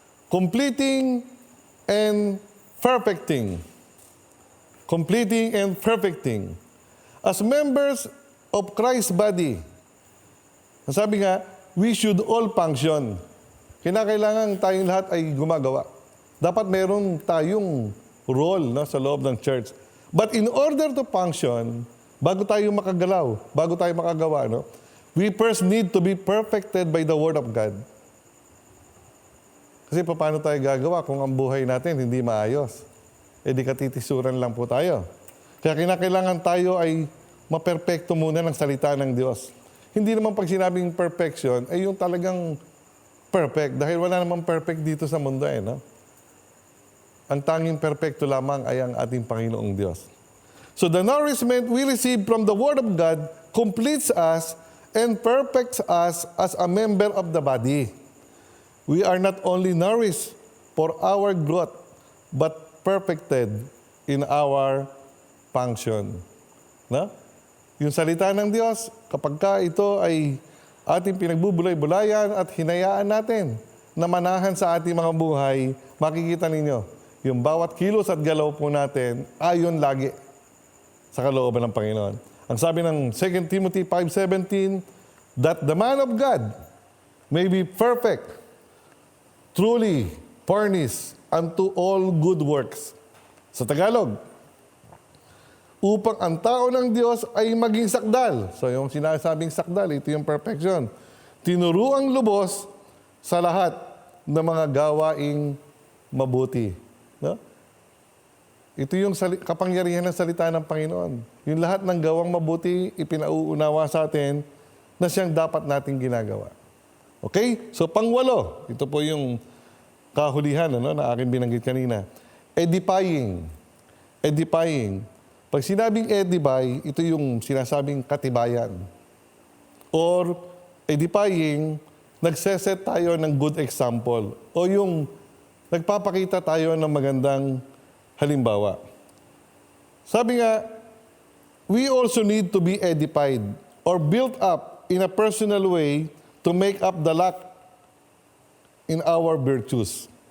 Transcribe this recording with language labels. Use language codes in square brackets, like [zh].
[en] Completing and perfecting. Completing and perfecting. As members of Christ's body, [tl] sabi nga, [en] we should all function. [tl] Kinakailangan tayong lahat ay gumagawa. Dapat meron tayong role, no, sa loob ng church. [en] But in order to function, [tl] bago tayo makagalaw, bago tayo makagawa, [en] no, we first need to be perfected by the Word of God. [tl] Kasi paano tayo gagawa kung ang buhay natin hindi maayos? Eh di katitisuran lang po tayo. Kaya kinakailangan tayo ay maperpekto muna ng salita ng Diyos. Hindi naman pag sinabing perfection, ay yung talagang perfect. Dahil wala namang perfect dito sa mundo no? Ang tanging perfecto lamang ay ang ating Panginoong Diyos. [en] So the nourishment we receive from the Word of God completes us and perfects us as a member of the body. We are not only nourished for our growth, but perfected in our function. [tl] No? Yung salita ng Diyos, kapag ka ito ay ating pinagbubulay-bulayan at hinayaan natin na manahan sa ating mga buhay, makikita ninyo, yung bawat kilos at galaw po natin, ayon lagi sa kalooban ng Panginoon. Ang sabi ng [en] 2 Timothy 5:17, that the man of God may be perfect, truly furnished unto all good works. [tl] Sa Tagalog, upang ang tao ng Diyos ay maging sakdal. So yung sinasabing sakdal, ito yung perfection. Tinuruang lubos sa lahat ng mga gawaing mabuti. No? Ito yung kapangyarihan ng salita ng Panginoon. Yung lahat ng gawang mabuti, ipinauunawa sa atin na siyang dapat nating ginagawa. Okay? So pangwalo, ito po yung kahulihan na aking binanggit kanina. Edifying. Edifying. Pag sinabing edify, ito yung sinasabing katibayan. [en] Or edifying, [tl] nagseset tayo ng [en] good example. [tl] O yung nagpapakita tayo ng magandang halimbawa. Sabi nga, [en] we also need to be edified or built up in a personal way to make up the lack in our virtues.